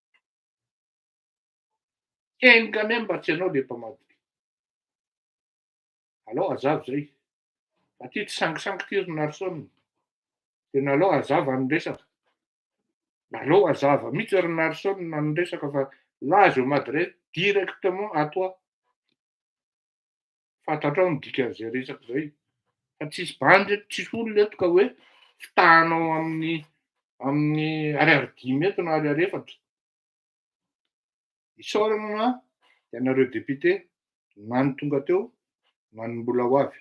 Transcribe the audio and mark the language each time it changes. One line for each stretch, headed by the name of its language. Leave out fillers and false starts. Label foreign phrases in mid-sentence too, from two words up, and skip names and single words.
Malagasy: Enga ane mba tsy hanao le mpamadiky. Alao azava zay. Aty tsy sangisangy ty ry Narsone. Tena alao azava ny resaka. Alao azava mihitsy ry Narsone ny resaka fa là
French: je m'adresse directement à toi.
Malagasy: Fantatrao ny dikan'izay resaka zay. Fa tsisy bandy eto, tsisy olona eto ka hoe fitahanao amin'ny ariary 5 eto na ariary 4. Isaorana ianareo député na ny tonga teo na ny mbola ho avy.